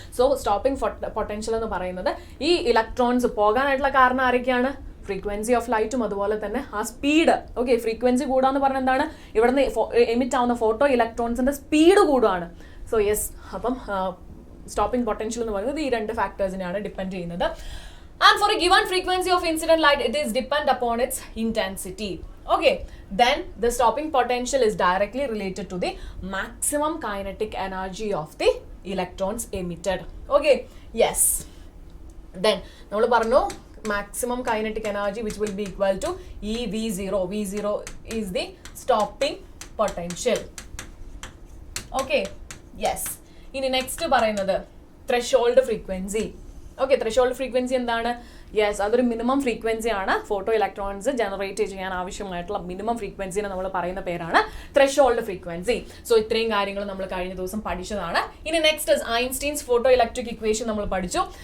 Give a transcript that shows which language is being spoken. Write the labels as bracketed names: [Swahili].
[Malayalam] So stopping potential എന്ന് പറയുന്നത് ഈ ഇലക്ട്രോൺസ് പോകാനായിട്ടുള്ള കാരണം ആരൊക്കെയാണ്? ഫ്രീക്വൻസി ഓഫ് ലൈറ്റും അതുപോലെ തന്നെ ആ സ്പീഡ്. ഓക്കെ, ഫ്രീക്വൻസി കൂടാന്ന് പറഞ്ഞാൽ എന്താണ്? ഇവിടുന്ന് എമിറ്റ് ആവുന്ന ഫോട്ടോ ഇലക്ട്രോൺസിന്റെ സ്പീഡ് കൂടുകയാണ്. സോ യെസ്, അപ്പം സ്റ്റോപ്പിംഗ് പൊട്ടൻഷ്യൽ എന്ന് പറയുന്നത് ഈ രണ്ട് ഫാക്ടേഴ്സിനെയാണ് ഡിപ്പെൻഡ് ചെയ്യുന്നത്. [English] And for a given frequency of incident light, it is depend upon its intensity. Okay, then the stopping potential is directly related to the maximum kinetic energy of the electrons emitted. Okay, yes. Then [Malayalam] നമ്മൾ പറഞ്ഞു [English] maximum kinetic energy which will be equal to EV0. V0 is the stopping potential. Okay, yes. [Malayalam] ഇനി next പറയുന്നത് threshold frequency. Okay, threshold frequency എന്താണ്? Yes, അതൊരു minimum frequency ആണ്. Photo electrons generate ചെയ്യാൻ ആവശ്യമായിട്ടുള്ള minimum ഫ്രീക്വൻസിനെ നമ്മൾ പറയുന്ന പേരാണ് ത്രെഷോൾഡ് ഫ്രീക്വൻസി. സോ ഇത്രയും കാര്യങ്ങൾ നമ്മൾ കഴിഞ്ഞ ദിവസം പഠിച്ചതാണ്. ഇനി next Einstein's photo electric equation നമ്മൾ പഠിച്ചു.